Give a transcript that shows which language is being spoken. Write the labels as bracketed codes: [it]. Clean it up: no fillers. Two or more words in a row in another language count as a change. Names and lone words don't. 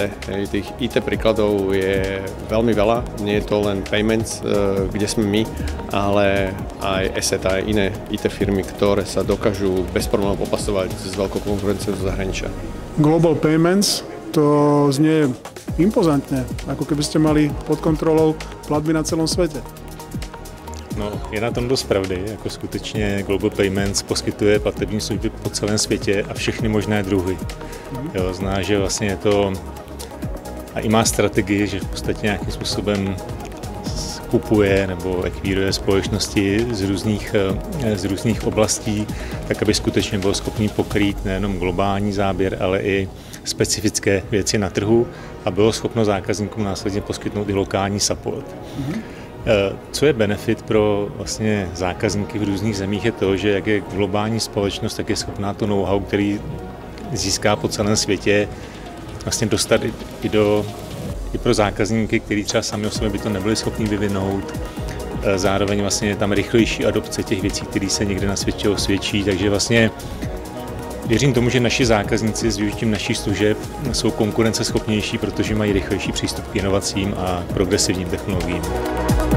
[sk] Tých IT príkladov je veľmi veľa, nie je to len payments, kde sme my, ale aj asset, aj iné IT firmy, ktoré sa dokážu bez problémov popasovať s veľkou konkurenciou zo zahraničia. Global Payments, to znie impozantne, ako keby ste mali pod kontrolou platby na celom svete. [cs] No, je na tom dost pravdy, jako skutečně Global Payments poskytuje platební služby po celém světě a všechny možné druhy. Jo, zná, že vlastně je to a i má strategii, že v podstatě nějakým způsobem kupuje nebo ekvíruje společnosti z různých oblastí, tak aby skutečně byl schopný pokrýt nejenom globální záběr, ale i specifické věci na trhu a bylo schopno zákazníkům následně poskytnout i lokální support. Co je benefit pro vlastně zákazníky v různých zemích je to, že jak je globální společnost, tak je schopná to know-how, který získá po celém světě, vlastně dostat i pro zákazníky, kteří třeba sami o sobě by to nebyli schopni vyvinout. Zároveň vlastně je tam rychlejší adopce těch věcí, které se někde na světě osvědčí, takže vlastně Věřím tomu, že naši zákazníci s využitím našich služeb jsou konkurenceschopnější, protože mají rychlejší přístup k inovacím a progresivním technologiím.